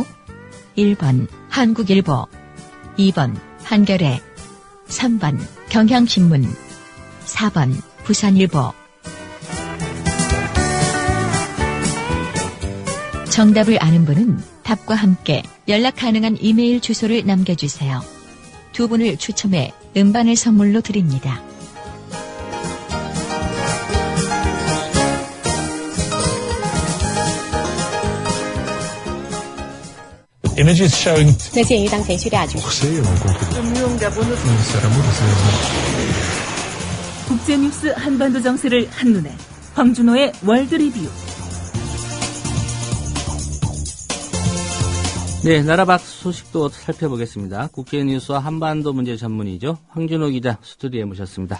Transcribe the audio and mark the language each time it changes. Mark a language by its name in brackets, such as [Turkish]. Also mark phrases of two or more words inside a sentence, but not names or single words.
[Korean] 1번 한국일보, 2번 한겨레, 3번 경향신문, 4번 부산일보. 정답을 아는 분은 답과 함께 연락 가능한 이메일 주소를 남겨주세요. 두 분을 추첨해 음반을 선물로 드립니다. [English] Images showing [Chinese] 那鉴于当前叙利亚局势， [Korean] 국제뉴스 한반도 정세를 한눈에 황준호의 월드리뷰. 네, 나라 밖 소식도 살펴보겠습니다. 국제뉴스와 한반도 문제 전문이죠. 황준호 기자 스튜디오에 모셨습니다.